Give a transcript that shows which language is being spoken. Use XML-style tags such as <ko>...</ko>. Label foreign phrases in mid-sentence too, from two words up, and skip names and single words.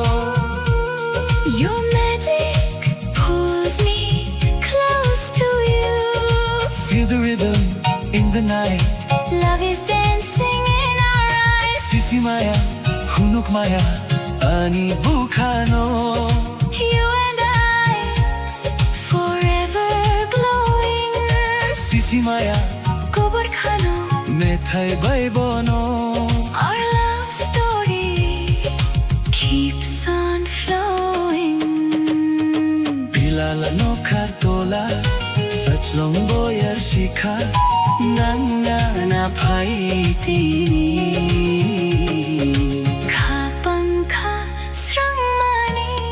<en>Your magic pulls me close. night. Love is dancing in our eyes.</en> <trp>Sisi maya, hunok maya, ani bukano.</trp> <en>You and I, forever glowing.</en> <trp>Sisi maya, Kokborok hano. methai bai bono.</trp> <en>Our love story keeps on flowing.</en> <trp>Bilala no kartola, sachlong boyar shikha, nangna na paitini. Kapangka srangmani.</trp>